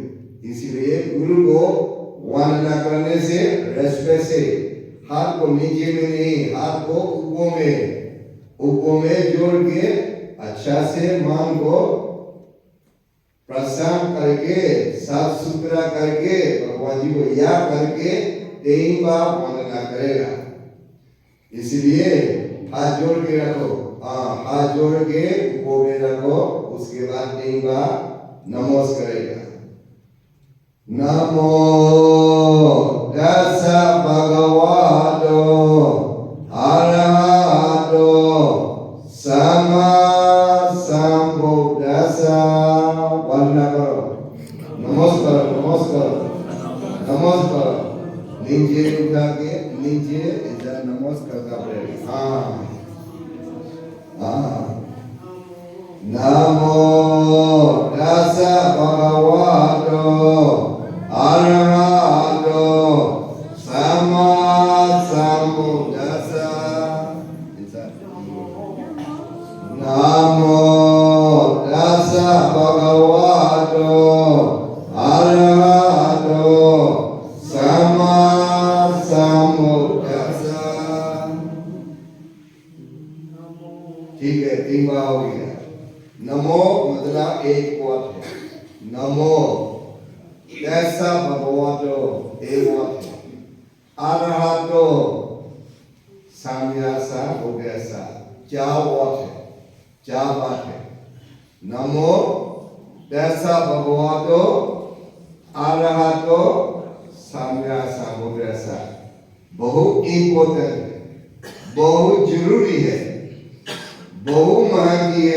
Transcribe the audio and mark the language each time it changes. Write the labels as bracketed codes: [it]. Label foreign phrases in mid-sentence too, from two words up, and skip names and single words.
[hi] इसलिए गुरु को वंदना करने से, रेस्पेक्ट से, हाथ को नीचे में नहीं, हाथ को ऊपर में जोड़ के अच्छा से मन को प्रसन्न करके, साफ सुथरा करके, भगवान जी को याद करके 3 बार वंदना करेगा। इसलिए हाथ जोड़ के रखो। हाथ जोड़ के ऊपर में रखो। उसके बाद 3 बार नमस्कार करेगा। [pi] नमो तस्सा भगवतो अरहतो सम्मा संबुद्धास्सा। [hi] वंदना करो, नमस्कार नीचे उठा के नीचे इधर नमस्कार करता पड़ेगा। [pi] नमो तस्सा भगवतो अरहतो सम्मा संबुद्धास्सा। नमो तस्सा भगवतो अरहतो सम्मा संबुद्धास्सा। [hi] ठीक है। 3 बार हो गया। नमो मतलब एक पद है। [pi] नमो ऐसा भगवानो एवं अरहतो साम्यासा भोगैसा [hi] क्या बात है, क्या बात है। [pi] नमो ऐसा भगवानो अरहतो साम्यासा भोगैसा [hi] बहुत इम्पोर्टेंट है, बहुत जरूरी है, बहुत महंगी है।